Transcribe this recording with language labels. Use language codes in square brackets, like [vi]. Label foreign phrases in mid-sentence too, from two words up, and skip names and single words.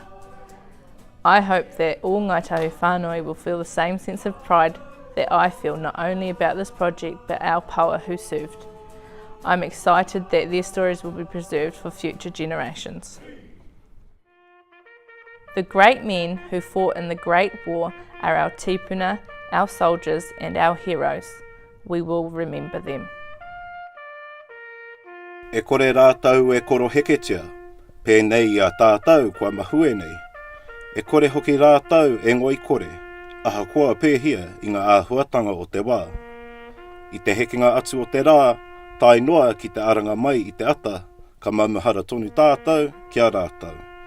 [en] I hope that all Ngāi Tahu whānui will feel the same sense of pride that I feel, not only about this project, but our poa who served. I'm excited that their stories will be preserved for future generations. The great men who fought in the Great War are our tipuna, our soldiers and our heroes. We will remember them. [mi] E kore rātau e koro heketia, pēnei a tātou kua mahue nei. E kore hoki rātau e ngoi kore, aha koa pēhia i ngā āhuatanga o te wā. I te hekinga atu o te rā, tai noa ki te aranga mai i te ata, ka maumahara tonu tātou, kia rātau.